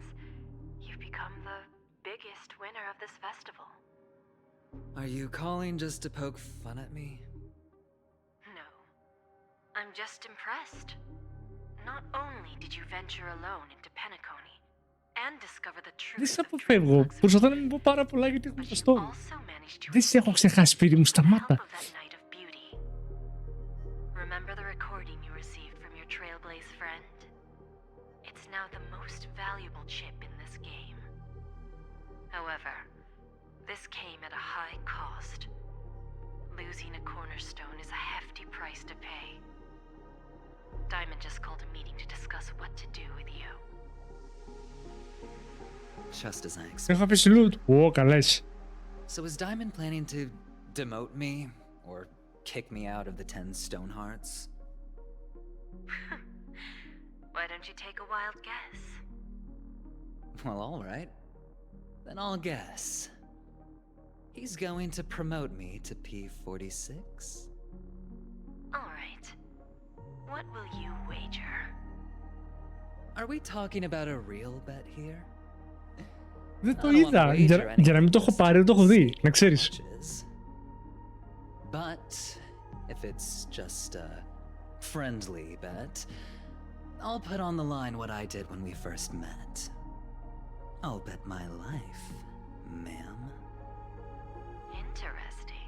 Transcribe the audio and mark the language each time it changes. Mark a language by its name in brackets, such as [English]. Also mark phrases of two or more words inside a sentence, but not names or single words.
[English] You've become the biggest winner of this festival. Are you calling just to poke fun at me? No. I'm just impressed. Not only did you venture alone into Penacony and discover the truth [Greek] Δεν σε αποφεύγω. Προσπαθώ να μην πω πάρα πολλά γιατί έχουμε το story. Δεν σε έχω ξεχάσει, Σπύρι μου, σταμάτα. [English] Remember the recording you received from your Trailblaze friend? It's now the most valuable chip in this game. However, this came at a high cost. Losing a cornerstone is a hefty price to pay. Diamond just called a meeting to discuss what to do with you. Just as I expected. [Greek] Έχω αφήσει loot. Ω, καλές. [English] So is Diamond planning to demote me or kick me out of the 10 stone hearts? Why don't you take a wild guess? Well, all right. Then I'll guess. He's going to promote me to P46? All right. What will you wager? Are we talking about a real bet here? [Greek] Δεν το είδα. Για να μην το έχω πάρει, δεν το έχω δει. Να ξέρεις. [English] But if it's just a friendly bet, I'll put on the line what I did when we first met. I'll bet my life, ma'am. Interesting.